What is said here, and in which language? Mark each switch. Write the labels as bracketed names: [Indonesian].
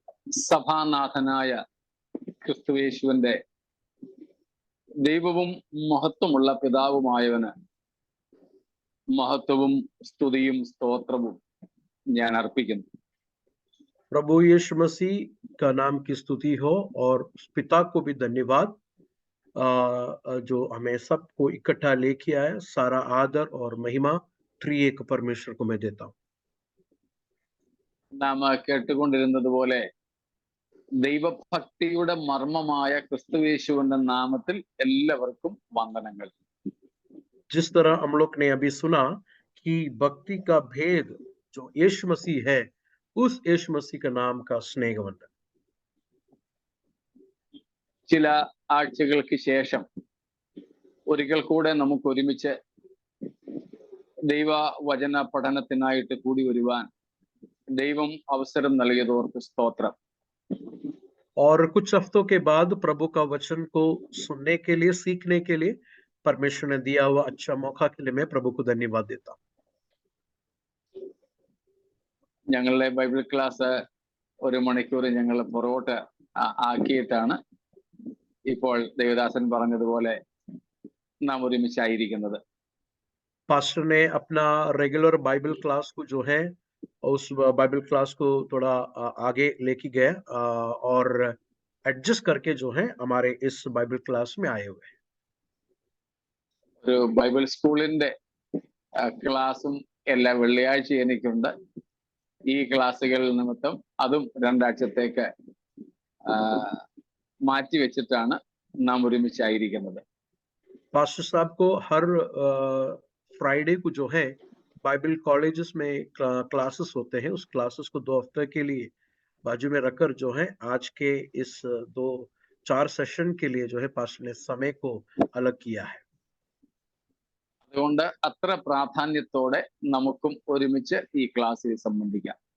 [Malayalam] സഭാനാഥനായ ക്രിസ്തുയേശുവിന്റെ ദൈവവും മഹത്വമുള്ള പിതാവുമായവന് മഹത്വവും സ്തുതിയും സ്തോത്രവും ഞാൻ അർപ്പിക്കുന്നു. [Hindi] प्रभु यीशु मसीह का नाम की स्तुति हो और पिता को भी धन्यवाद जो हमें सबको इकट्ठा लेके आया. सारा आदर और महिमा त्रिएक परमेश्वर को मैं देता हूँ. [Malayalam] നാം കേട്ടുകൊണ്ടിരുന്നത് പോലെ ദൈവഭക്തിയുടെ മർമ്മമായ ക്രിസ്തുയേശുവിന്റെ നാമത്തിൽ എല്ലാവർക്കും വന്ദനങ്ങൾ. [Hindi] जिस तरह हम लोग ने अभी सुना कि भक्ति का भेद जो यीशु मसीह है, उस यीशु मसीह का नाम का स्नेहवंदन. [Malayalam] ചില ആഴ്ചകൾക്ക് ശേഷം ഒരിക്കൽ കൂടെ നമുക്ക് ഒരുമിച്ച് ദൈവവചന പഠനത്തിനായിട്ട് കൂടി വരുവാൻ ദൈവം അവസരം നൽകിയതോർക്ക് സ്തോത്രം. [Hindi] और कुछ हफ्तों के बाद प्रभु का वचन को सुनने के लिए, सीखने के लिए परमेश्वर ने दिया हुआ अच्छा मौका के लिए मैं प्रभु को धन्यवाद देता हूँ. [Malayalam] ഞങ്ങളുടെ ബൈബിൾ ക്ലാസ് 1 മണിക്കൂർ ഞങ്ങൾ പുറകോട്ട് ആക്കിയിട്ടാണ് ഇപ്പോൾ ദേവദാസൻ പറഞ്ഞതുപോലെ നാം ഒരുമിച്ചായിരിക്കുന്നത്. [Hindi] पास्टर ने अपना रेगुलर बाइबल क्लास को जो है उस बाइबल क्लास को थोड़ा आगे लेके गए और एडजस्ट करके जो है हमारे इस बाइबल क्लास में आए हुए हैं. [Malayalam] ഒരു ബൈബിൾ സ്കൂളിന്റെ ക്ലാസ്സും എല്ലാ വെള്ളിയാഴ്ചയും എനിക്കുണ്ട്. ഈ ക്ലാസ്സുകൾ നിമിത്തം അതും 2 ആഴ്ചത്തേക്ക് മാറ്റി വെച്ചിട്ടാണ് നാം ഒരുമിച്ചായിരിക്കുന്നത്. [Hindi] पास्टर साहब को हर फ्राइडे को जो है बाइबल कॉलेजेस में क्लासेस होते हैं. उस क्लासेस को 2 हफ्ते के लिए बाजू में रखकर जो है आज के इस 4 सेशन के लिए जो है पास्टर ने समय को अलग किया है. [Malayalam] അതുകൊണ്ട് അത്ര പ്രാധാന്യത്തോടെ നമുക്കും ഒരുമിച്ച് ഈ ക്ലാസ്സിൽ സംബന്ധിക്കാം.